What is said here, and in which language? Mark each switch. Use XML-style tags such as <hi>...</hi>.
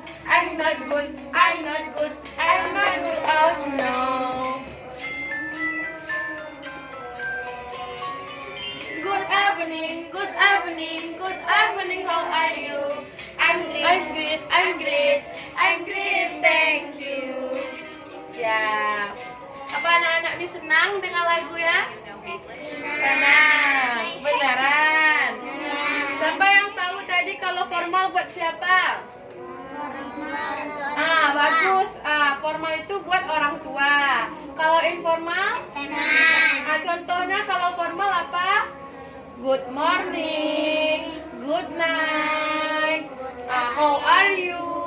<en>I'm not good, I'm not good, I'm not good, oh no. Good evening, good evening, good evening, how are you? I'm great, I'm great, I'm great, thank you.</en> <id>Ya, apa anak-anak ini senang dengan lagu ya? Senang, beneran. Siapa yang tahu tadi kalau formal buat siapa? Bagus. Formal itu buat orang tua. Kalau informal? Teman. Contohnya kalau formal apa?</id> <en>Good morning, good night, how are you?</en>